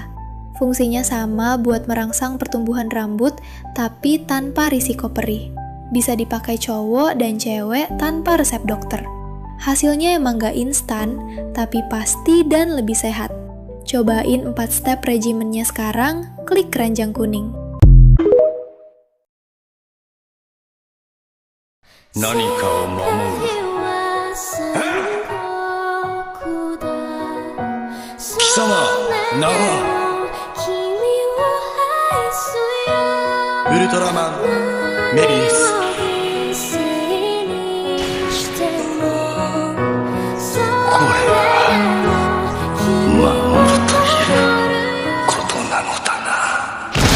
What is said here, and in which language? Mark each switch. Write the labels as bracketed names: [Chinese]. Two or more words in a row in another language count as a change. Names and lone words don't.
[Indonesian] Fungsinya sama buat merangsang pertumbuhan rambut, tapi tanpa risiko perih. Bisa dipakai cowok dan cewek tanpa resep dokter. Hasilnya emang nggak instan, tapi pasti dan lebih sehat. Cobain 4 step regimennya sekarang, klik keranjang kuning. [Japanese] 何かを守る貴様名はウルトラマンメビウスこれは守るということなのだな。